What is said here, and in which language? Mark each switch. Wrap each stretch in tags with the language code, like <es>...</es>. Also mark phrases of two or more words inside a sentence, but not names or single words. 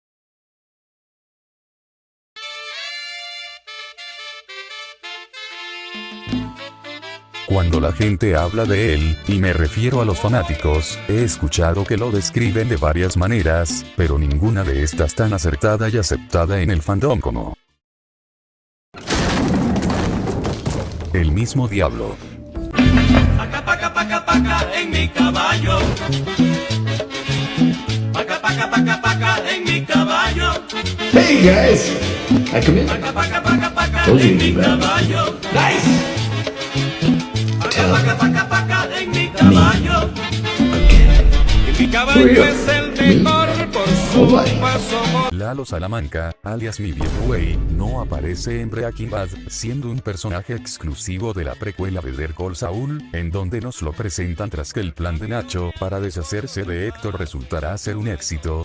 <es>Cuando la gente habla de él, y me refiero a los fanáticos, he escuchado que lo describen de varias maneras, pero ninguna de estas tan acertada y aceptada en el fandom como el mismo diablo. Paca, paca, paca, paca en mi caballo. Paca, paca, paca, paca en mi caballo.</es> <en>Hey guys, I come in.</en> <es>Paca, paca, paca, paca</es> <en>Told you</en> <es>en</es> <en>to</en> <es>mi</es> <en>be back.</en> <es>caballo. Nice. Paca, paca, paca, paca en mi caballo. Again. Mi caballo es el mejor por su Nobody. paso. Lalo Salamanca, alias mi viejo güey, no aparece en Breaking Bad, siendo un personaje exclusivo de la precuela Better Call Saul, en donde nos lo presentan tras que el plan de Nacho para deshacerse de Héctor resultará ser un éxito.</es>